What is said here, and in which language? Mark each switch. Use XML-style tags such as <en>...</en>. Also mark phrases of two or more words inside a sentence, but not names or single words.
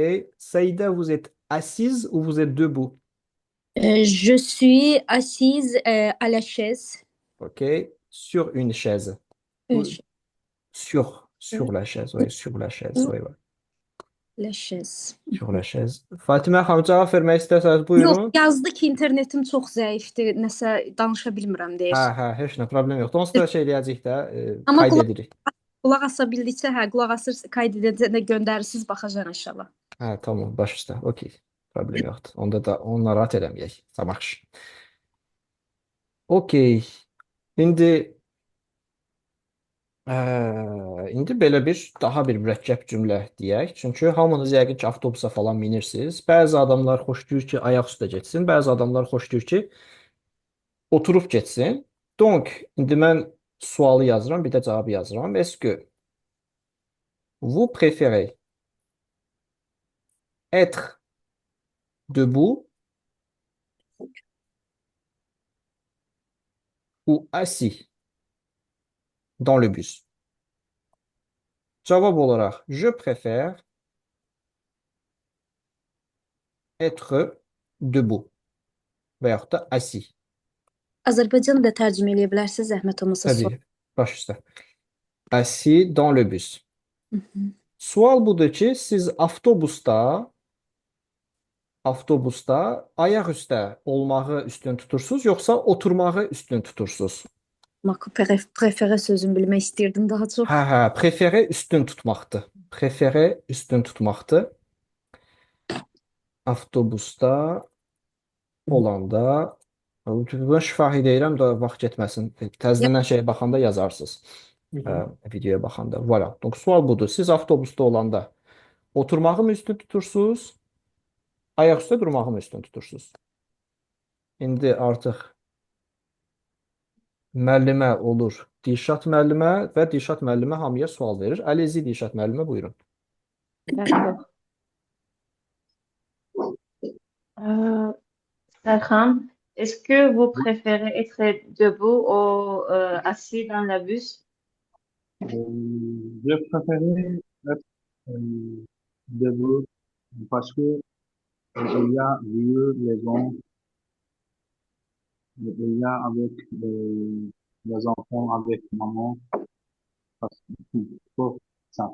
<fr>Saïda, vous êtes assise ou vous êtes debout? Je suis assise à la chaise. Ok. Sur une chaise. Une Ou- chaise. Sur la chaise, oui, sur la chaise, oui, oui. La chaise. Sur la chaise.</fr> <az>Fatimə xanım cavab vermək istəsəniz Yox, buyurun. yazdı ki, internetim çox zəifdir, nəsə danışa bilmirəm deyir. Hə, heç nə problem yoxdur. Onsuz da şey eləyəcəyik də, Amma qayd edirik. Qulaq asa bildikcə, hə, qulaq asır, kayd edəcək də göndərirsiniz, baxacağam inşallah. Hə, tamam, baş üstə. Okey. Problem yoxdur. Onda da onu narahat eləməyək. Samaxş. Okey. İndi indi belə daha bir mürəkkəb cümlə deyək. Çünki hamınız yəqin ki, avtobusa falan minirsiniz. Bəzi adamlar xoşlayır ki, ayaq üstə getsin. Bəzi adamlar xoşlayır ki, oturub getsin. Donc, indi mən sualı yazıram, bir də cavabı yazıram.</az> <fr>Est-ce que vous préférez être debout ou assis dans le bus?</fr> <az>Cavab olaraq</az> <fr>je préfère être debout</fr> <az>və yaxud da assis. Azərbaycan da tərcümə eləyə bilərsiniz, zəhmət olmasa sual. Təbii, baş üstə.</az> <fr>Assis dans le bus.</fr> <az>Sual budur ki, siz avtobusda ayaq üstə olmağı üstün tutursunuz, yoxsa oturmağı üstün tutursunuz? Preferə sözünü bilmək istəyirdim daha çox. Hə, preferé üstün tutmaqdır. Preferé üstün tutmaqdır. Avtobusda olanda bunu şifahi deyirəm də vaxt getməsin. Təzədən şeyə baxanda yazarsınız. Videoya baxanda.</az> <fr>Voilà. Donc</fr> <az>sual budur. Siz avtobusda olanda oturmağı mı üstün tutursunuz? Ayaq üstə durmağı mı üstün tutursunuz? İndi artıq müəllimə olur. Dilşad müəllimə və Dilşad müəllimə hamıya sual verir. Əlizi Dilşad müəllimə buyurun.</az> <fr>D'accord. Serkan, est-ce que vous préférez être debout ou assis dans le bus? Je préférais être debout parce que il y a vieux, les gens, il y a avec les enfants, avec maman, parce que pour ça.</fr>